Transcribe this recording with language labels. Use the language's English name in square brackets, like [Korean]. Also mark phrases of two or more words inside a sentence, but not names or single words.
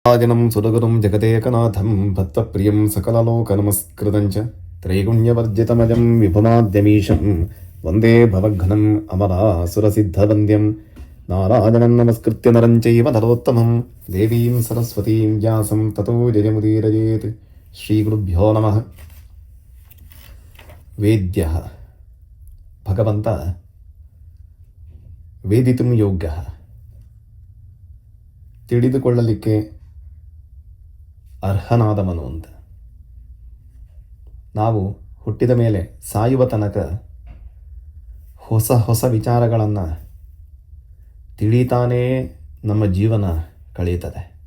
[Sanskrit] ರಾಜನಂ ಸುರಗುರುಂ ಜಗದೇಕನಾಥಂ ಭಕ್ತಪ್ರಿಯಂ ಸಕಲಲೋಕನಮಸ್ಕೃತಂಚ ತ್ರೈಗುಣ್ಯವರ್ಜಿತಮಜಂ ವಿಭುಮಾದ್ಯಮೀಶಂ ವಂದೇ ಭವಘ್ನಂ ಅಮರಾಸುರಸಿದ್ಧವಂದ್ಯಂ ನಾರಾಯಣಂ ನಮಸ್ಕೃತ್ಯ ನರಂ ಚೈವ ನರೋತ್ತಮಂ ದೇವೀಂ ಸರಸ್ವತೀಂ ವ್ಯಾಸಂ ತತೋ ಜಯಮುದೀರಯೇತ್. ಶ್ರೀಗುರುಭ್ಯೋ ನಮಃ. ವೇದ್ಯಃ ಭಗವಂತ ವೇದಿತುಂ ಯೋಗ್ಯಃ, [Kannada] ತಿಳಿದುಕೊಳ್ಳಲಿಕ್ಕೆ ಅರ್ಹನಾದವನು ಅಂತ. ನಾವು ಹುಟ್ಟಿದ ಮೇಲೆ ಸಾಯುವ ತನಕ ಹೊಸ ಹೊಸ ವಿಚಾರಗಳನ್ನು ತಿಳಿತಾನೇ ನಮ್ಮ ಜೀವನ ಕಳೆಯುತ್ತದೆ.